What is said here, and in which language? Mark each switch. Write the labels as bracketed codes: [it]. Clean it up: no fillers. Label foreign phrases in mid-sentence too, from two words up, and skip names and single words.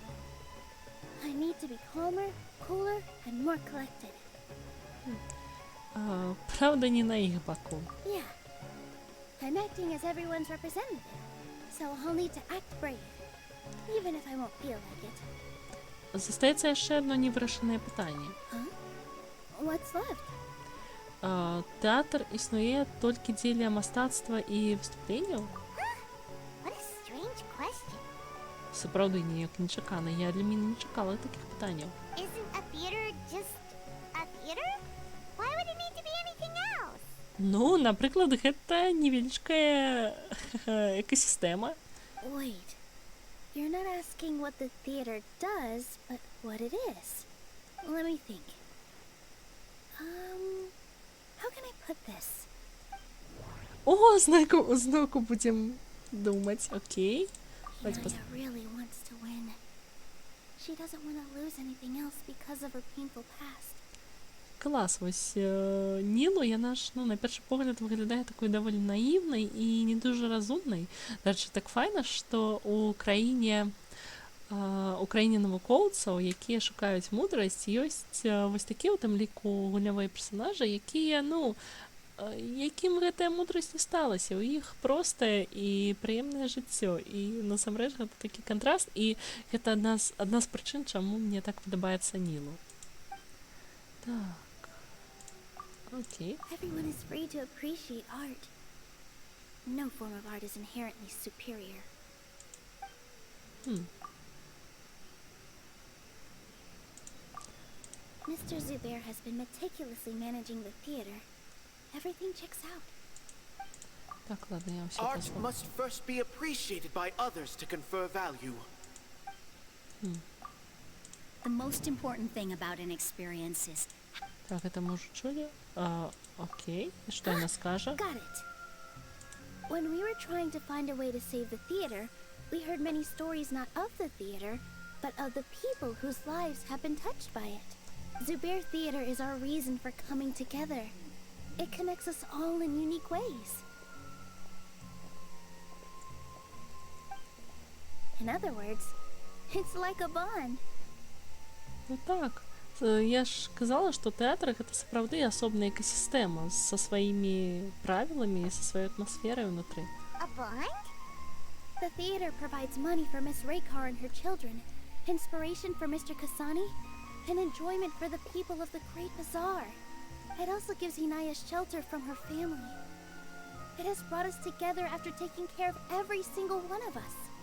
[en] I need to be calmer, cooler, and more collected. [be] Правда, не на іх баку. [en] Yeah. I'm acting as everyone's representative, so I'll need to act brave, even if I won't feel like it. [be] Застаецца яшчэ адно невырашанае пытанне. [en] Huh? What's left? [be] Тэатр існуе толькі дзеля мастацтва і выступленняў? [en] What a strange question. [be] Сапраўды, неяк нечакана. Я для мяне не чакала такіх пытанняў. [en] Isn't a theater just a theater? Why would it need to be anything else? [be] Ну, напрыклад, гэта невялічкая экасістэма. [en] Wait. You're not asking what the theater does, but what it is. Let me think. How can I put this? [ru] О, зноку будем думать. Окей. [en] Inaya really wants to win. She doesn't want to lose anything else because of her painful past. [uk] Клас, ось Нілу, яна ж, ну, на перший погляд виглядає такою доволі наївною і не дуже розумною. До речі, так файно, що у [be] країні навукоўцаў, якія шукаюць мудрасць, ёсць вось такія ў тым ліку гульнявыя персонажы, якія, ну, якім гэтая мудрасць не сталася. У іх простае і прыемнае жыццё. І насамрэч гэта такі кантраст, і гэта адна з прычын, чаму мне так падабаецца Нілу. Так. Окей. [en] Everyone is free to appreciate art. No form of art is inherently superior. Mr. Zubair has been meticulously managing the theater. Everything checks out. [ru] Так, ладно, я все [en] Art [ru] позволю. [en] must first be appreciated by others to confer value. The most important thing about an experience is [ru] Так, это мы уже чули. Окей. И что она скажет? [en] Got it. When we were trying to find a way to save the theater, we heard many stories not of the theater, but of the people whose lives have been touched by it. Zubair Theater is our reason for coming together. It connects us all in unique ways. In other words, it's like a bond. [be] Ну так. Я ж казала, што тэатр гэта сапраўды асобная экасістэма са сваімі правіламі і са сваёй атмасферай унутры. [en] A bond? The theater provides money for Miss Raykar and her children, inspiration for Mr. Kasani, and enjoyment for the people of the Great Bazaar. It also gives Inaya shelter from her family. It has brought us together after taking care of every single one of us.